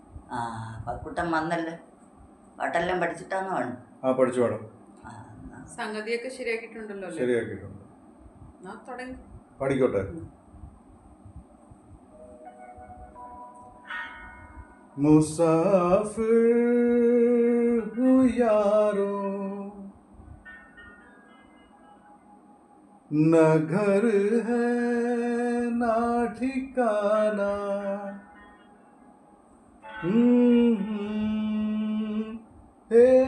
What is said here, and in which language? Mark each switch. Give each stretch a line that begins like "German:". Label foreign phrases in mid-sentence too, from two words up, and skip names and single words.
Malayalam: ആ പക്കുട്ടൻ വന്നല്ലോ. പാട്ടെല്ലാം പഠിച്ചിട്ടാണോ വേണം? ആ പഠിച്ചു വേണം. സംഗതിയൊക്കെ ശരിയാക്കിയിട്ടുണ്ടല്ലോ. ശരിയാക്കിയിട്ടുണ്ട്. തുടങ്ങി പഠിക്കോട്ടെ.
Hindi: मुसाफिर हूँ यारों, न घर है ना ठिकाना, हे